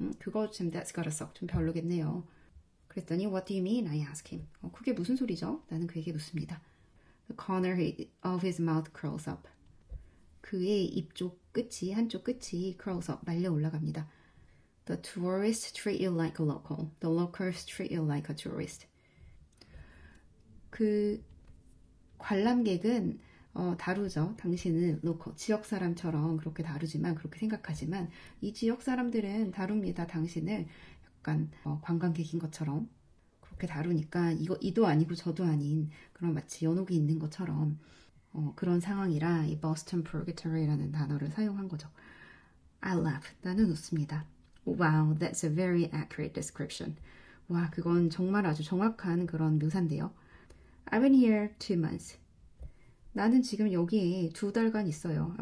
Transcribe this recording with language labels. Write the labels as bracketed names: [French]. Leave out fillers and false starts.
[Korean] 그거 좀 [English] that's gotta suck. [Korean] 좀 별로겠네요. 그랬더니 [English] what do you mean? I ask him. [Korean] 그게 무슨 소리죠? 나는 그에게 묻습니다. [English] The corner of his mouth curls up. [Korean] 그의 입쪽 끝이, 한쪽 끝이 curls up, 말려 올라갑니다. [English] The tourists treat you like a local. The locals treat you like a tourist. [Korean] 그 관람객은 다루죠. 당신은 로컬, 지역 사람처럼 그렇게 다루지만, 그렇게 생각하지만 이 지역 사람들은 다룹니다. 당신을 약간 관광객인 것처럼 그렇게 다루니까 이도 아니고 저도 아닌 그런 마치 연옥이 있는 것처럼 그런 상황이라 이 Boston Purgatory라는 단어를 사용한 거죠. [English] I laugh. [Korean] 나는 웃습니다. [English] Wow, that's a very accurate description. [Korean] 와, 그건 정말 아주 정확한 그런 묘사인데요. [English] I've been here 2 months. [Korean] 나는 지금 여기에 2달간 있어요.